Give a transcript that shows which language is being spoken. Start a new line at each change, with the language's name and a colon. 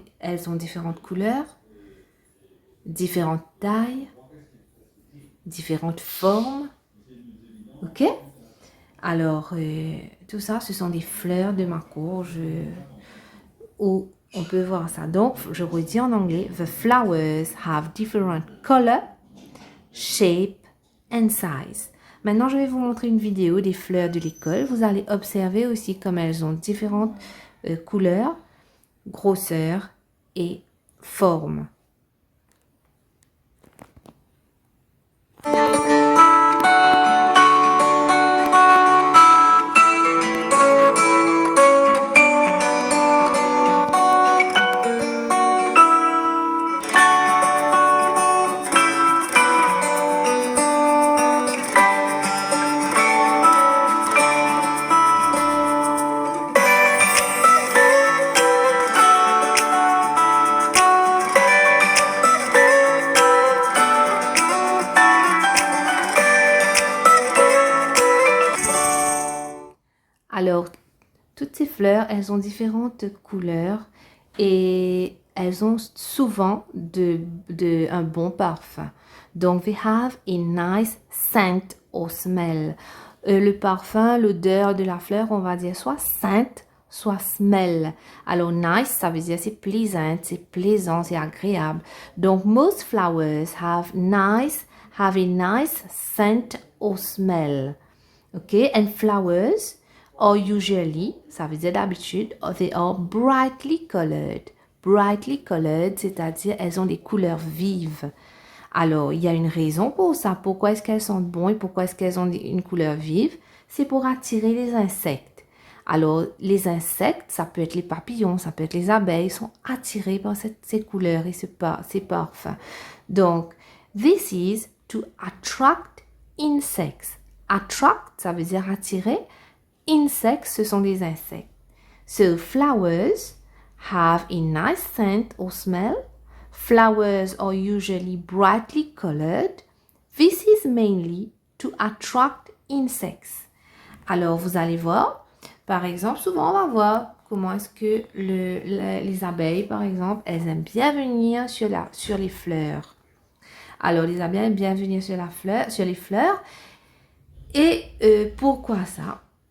French: Elles ont différentes couleurs, différentes tailles, différentes formes. Ok? Alors, tout ça, ce sont des fleurs de ma cour où on peut voir ça. Donc, je redis en anglais.
English: The flowers have different color, shape and size.
French: Maintenant, je vais vous montrer une vidéo des fleurs de l'école. Vous allez observer aussi comme elles ont différentes couleurs, grosseurs et formes. Alors, toutes ces fleurs, elles ont différentes couleurs et elles ont souvent un bon parfum.
English: Donc, they have a nice scent or smell.
French: Le parfum, l'odeur de la fleur, on va dire soit scent, soit smell. Alors, nice, ça veut dire c'est plaisant, c'est agréable.
English: Donc, most flowers have a nice scent or smell. Okay, and flowers are usually,
French: ça veut dire d'habitude,
English: they are brightly colored. Brightly colored,
French: c'est-à-dire elles ont des couleurs vives. Alors, il y a une raison pour ça. Pourquoi est-ce qu'elles sentent bon et pourquoi est-ce qu'elles ont une couleur vive? C'est pour attirer les insectes. Alors, les insectes, ça peut être les papillons, ça peut être les abeilles, sont attirés par ces couleurs et ces parfums.
English: Donc, this is to attract insects.
French: Attract, ça veut dire attirer. Insects, ce sont des insectes.
English: So, flowers have a nice scent or smell. Flowers are usually brightly colored. This is mainly to attract insects.
French: Alors, vous allez voir, par exemple, souvent on va voir comment est-ce que les abeilles, par exemple, elles aiment bien venir sur les fleurs. Alors, les abeilles aiment bien venir sur les fleurs. Et pourquoi ça?